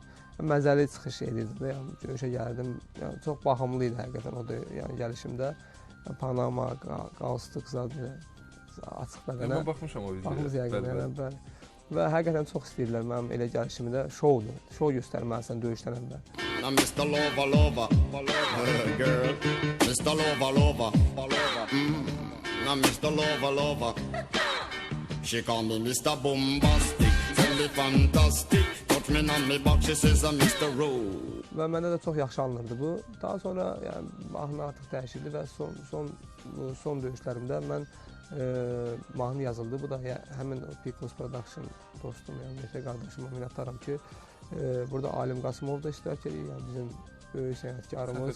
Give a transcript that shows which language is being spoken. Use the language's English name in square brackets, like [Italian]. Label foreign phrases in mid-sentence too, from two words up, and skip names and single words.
[Azerbaijani] Məzəli çıxış edirdim də, yəni döyüşə gəldim. Yəni çox baxımlı idi həqiqətən o yəni gəlişimdə. Panama, qalstuk zad açıq bədənə. Mən baxmışam o videoya. Baxmış yəqin, bəli. Və həqiqətən çox istəyirlər mənim elə gəlişimi də şoudur. Şou göstərməlisən döyüşdən əvvəl. [English] Mr. Lover, lover, girl. Mr. Lover, lover, Mr. Lover, lover. She call me Mr. Bombastic, tell me fantastic. Touch me on me back, she says I'm Mr. Rowe. [Azerbaijani] Və məndə də çox yaxşı alınırdı bu. Daha sonra yəni mahnı artıq dəyişildi və son döyüşlərimdə mən mahnı yazıldı. Bu da həmin Pikmus Production dostum, yəni Mehdi qardaşıma minnətdaram ki, burada Alim Qasımov da iştirak edir, yəni bizim böyük sənətkarımız.